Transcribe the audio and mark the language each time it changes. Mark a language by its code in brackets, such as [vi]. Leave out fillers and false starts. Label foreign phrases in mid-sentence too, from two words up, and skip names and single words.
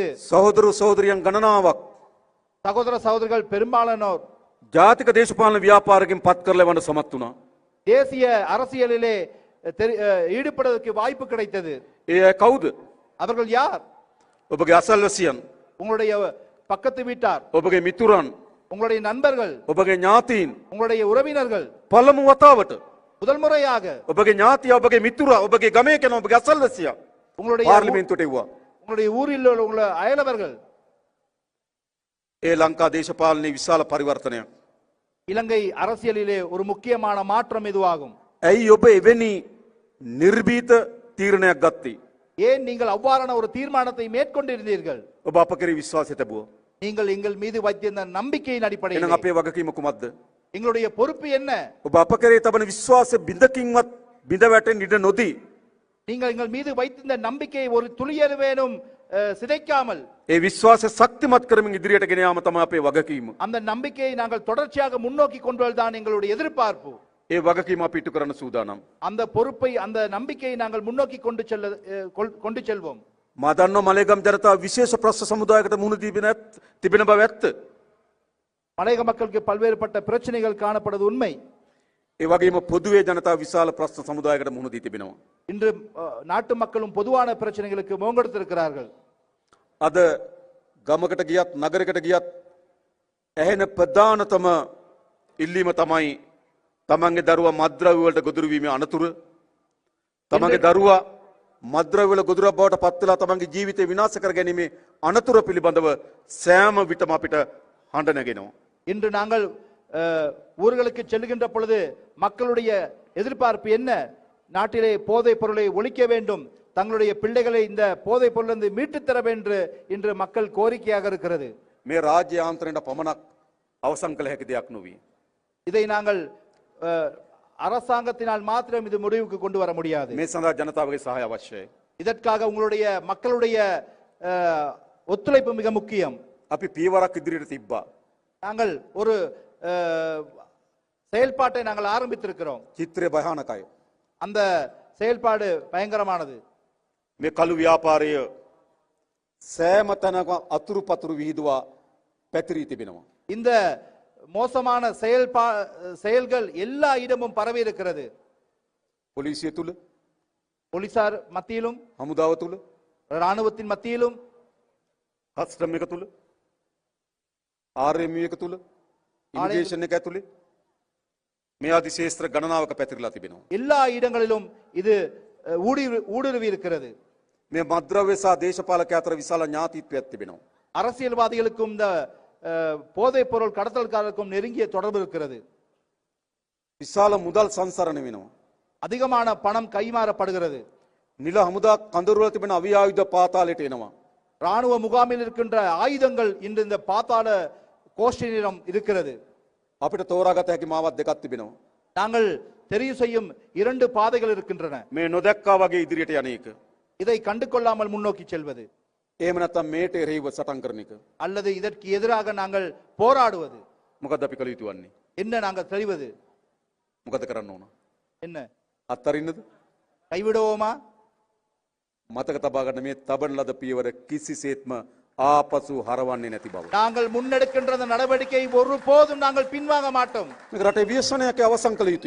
[si] සහෝදරු සහෝදරියන් ගණනාවක් [ta] சகோதர சகோதரிகள் பெரும்பாலானோர் [si] ජාතික දේශපාලන ව්‍යාපාරකින් පත් කරලා වන්න සමත් වුණා. [ta] தேசிய அரசியலிலே ஈடுபடுவதற்கு வாய்ப்பு கிடைத்தது. [si] ඒ අය කවුද? [ta] அவர்கள் யார்? [si] ඔබගේ අසල්වැසියන්, [ta] உங்களுடைய பக்கத்து வீட்டார், [si] ඔබගේ මිතුරන්, [ta] உங்களுடைய நண்பர்கள், [si] ඔබගේ ඥාතීන්. [ta] உங்களுடைய உறவினர்கள். [si] පළමු වතාවට [ta] முதல் முறையாக [si] ඔබගේ ඥාතිය, ඔබගේ මිතුරා, ඔබගේ ගමේ කෙනා, ඔබගේ අසල්වැසියා [ta] உங்களுடைய [si] පාර්ලිමේන්තුවට එව්වා. [ta] உங்களுடைய ஊரில் உள்ள அயலவர்கள். [si] ඒ ලංකා දේශපාලනයේ විශාල පරිවර්තනයක්. [ta] இலங்கை அரசியலிலே ஒரு முக்கியமான மாற்றம் இதுவாகும். [si] ඇයි ඔබ එවැනි නිර්භීත තීරණයක් ගත්තේ? [ta] ஏன் நீங்கள் அவ்வாறான ஒரு தீர்மானத்தை மேற்கொண்டிருந்தீர்கள்? [si] ඔබ අප කෙරේ විශ්වාසය තැබුවා. [ta] நீங்கள் எங்கள் மீது வைத்திருந்த நம்பிக்கையின் [si] එහෙනම් [ta] அடிப்படையில் [si] අපේ වගකීම කුමක්ද? [ta] எங்களுடைய பொறுப்பு என்ன? [si] ඔබ අප කෙරේ තබන විශ්වාසය බිඳකින්වත් බිඳ වැටෙන්න ඉඩ නොදී [ta] நீங்கள் எங்கள் மீது வைத்திருந்த நம்பிக்கையை ஒரு துளியளவேனும் சிதைக்காமல் [si] ඒ විශ්වාසය ශක්තිමත් කරමින් ඉදිරියට ගෙන යාම තමයි අපේ වගකීම. [ta] அந்த நம்பிக்கையை நாங்கள் தொடர்ச்சியாக முன்னோக்கி கொண்டு வருவதுதான் எங்களுடைய எதிர்பார்ப்பு. [si] ඒ වගකීම අපි ඉටු කරන්න සූදානම්. [ta] அந்த பொறுப்பை அந்த நம்பிக்கையை நாங்கள் முன்னோக்கி கொண்டு செல்வோம். [si] මා දන්නවා මලේගම් ජනතාව විශේෂ ප්‍රශ්න සමුදායකට මුහුණ තිබෙන බව ඇත්ත. [ta] மலையக மக்களுக்கு பல்வேறுபட்ட பிரச்சனைகள் காணப்படுவது உண்மை. [si] ඒ වගේම පොදුවේ ජනතාව විශාල ප්‍රශ්න සමුදායකට මුහුණ දී තිබෙනවා. [ta] இன்று நாட்டு மக்களும் பொதுவான பிரச்சனைகளுக்கு முகங்கொடுத்திருக்கிறார்கள். [si] අද ගමකට ගියත් නගරයකට ගියත් ඇහෙන ප්‍රධානතම ඉල්ලීම තමයි තමන්ගේ දරුවා මත්ද්‍රව්‍ය වලට ගොදුරු වීමේ අනතුර. තමන්ගේ දරුවා මත්ද්‍රව්‍ය වල ගොදුරක් බවට පත් වෙලා තමන්ගේ ජීවිතය විනාශ කර ගැනීමේ අනතුර පිළිබඳව සෑම විටම අපිට හඬ නැගෙනවා. [ta] இன்று நாங்கள் ஊர்களுக்கு செல்லுகின்ற பொழுது மக்களுடைய எதிர்பார்ப்பு என்ன? நாட்டிலே போதைப் பொருளை ஒழிக்க வேண்டும், தங்களுடைய பிள்ளைகளை இந்த போதைப் பொருளிலிருந்து மீட்டு தர வேண்டும் என்று மக்கள் கோரிக்கையாக இருக்கிறது. [si] මේ රාජ්‍ය යාන්ත්‍රණයට පමණක් අවසන් කළ හැකි දෙයක් නොවේ. [ta] இதை நாங்கள் அரசாங்கத்தினால் மாத்திரம் இது முடிவுக்கு கொண்டு வர முடியாது. [si] මේ සඳහා ජනතාවගේ සහාය අවශ්‍යයි. [ta] இதற்காக உங்களுடைய மக்களுடைய ஒத்துழைப்பு மிக முக்கியம். [si] අපි පියවරක් ඉදිරියට තිබ්බා. [ta] நாங்கள் ஒரு செயல்பாட்டை நாங்கள் ஆரம்பித்திருக்கிறோம். [si] චිත්‍රය භයානකයි. [ta] அந்த செயல்பாடு பயங்கரமானது. [si] මේ කළු ව්‍යාපාරය සෑම තැනක අතුරු පතුරු විහිදුවා පැතිරී තිබෙනවා. [ta] இந்த மோசமான செயல்கள் எல்லா இடமும் பரவி இருக்கிறது. [si] පොලිසිය තුල, [ta] போலீசார் மத்தியிலும், [si] හමුදාව තුල, [ta] ராணுவத்தின் மத்தியிலும், [si] කස්ටම් එක තුල, ආර්එම්යු එක තුල, ඉමිග්‍රේෂන් එක ඇතුලේ මේ ආදි ශේෂ්ත්‍ර ගණනාවක පැතිරලා තිබෙනවා. [ta] எல்லா இடங்களிலும் இது ஊடுருவி இருக்கிறது. [si] මේ මද්ද්‍රව්‍ය සහ දේශපාලක අතර විශාල ඥාතිත්වයක් තිබෙනවා. [ta] அரசியல்வாதிகளுக்கும் இந்த போதைப் பொருள் கடத்தல்காரருக்கும் நெருங்கிய தொடர்பு இருக்கிறது. [si] විශාල මුදල් සංසරණ වෙනවා. [ta] அதிகமான பணம் கைமாறப்படுகிறது. [si] නිල හමුදා කඳවුරු වල තිබෙන අවි ආයුධ පාතාලයට එනවා. [ta] ராணுவ முகாமில் இருக்கின்ற ஆயுதங்கள் இன்று இந்த பாதாள கோஷ்டியிடம் இருக்கிறது. [si] අපිට තෝරාගත හැකි මාවත් දෙකක් තිබෙනවා. [ta] நாங்கள் தெரிவு செய்யும் 2 பாதைகள் இருக்கின்றன. [si] මේ නොදැක්කා වගේ ඉදිරියට යන එක. [ta] இதை கண்டு கொள்ளாமல் முன்னோக்கி செல்வது, [si] එහෙම නැත්නම් මේට එරෙහිව සටන් කරන එක. [ta] அல்லது இதற்கு எதிராக நாங்கள் போராடுவது. [si] මොකද අපි කළ යුතු වන්නේ? [ta] என்ன நாங்கள் தெரிவது? [si] මොකද කරන්න ඕන? [ta] என்ன [si] අත්තරින්නද? [ta] கைவிடுவோமா? [si] මතක තබා ගන්න මේ තබන ලද පියවර කිසිසේත්ම ආපසු හරවන්නේ නැති බව. [ta] நாங்கள் முன்னெடுக்கின்ற அந்த நடவடிக்கை ஒருபோதும் நாங்கள் பின்வாங்க மாட்டோம். [si] මේක රටේ ව්‍යසනයක් අවසන් කළ යුතුයි.